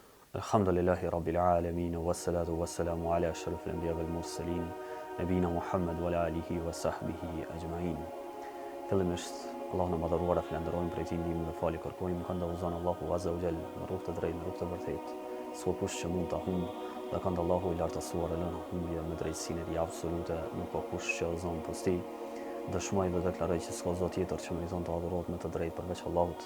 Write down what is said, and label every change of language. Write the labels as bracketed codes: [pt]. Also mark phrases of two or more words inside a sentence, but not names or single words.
[ar] الحمد لله رب العالمين، والصلاة والسلام على أشرف الأنبياء والمرسلين، نبينا محمد وعلى آله وصحبه أجمعين. [sq] Fillimisht, Allahun e madhëruar e falenderojmë për ndihmën dhe falë kërkojmë, kënda uzon Allahu [ar] عز وجل [sq] në rrugë të drejtë, në rrugë të vërtetë. S'ka kush që mund ta humbë, dhe kënda Allahu i lartësuar e lënë humbje me drejtsinë e tij absolute, nuk ka kush që uzon posti. Dëshmoj dhe deklaroj që s'ka zot tjetër që meriton të adhurohet me të drejtë përveç Allahut.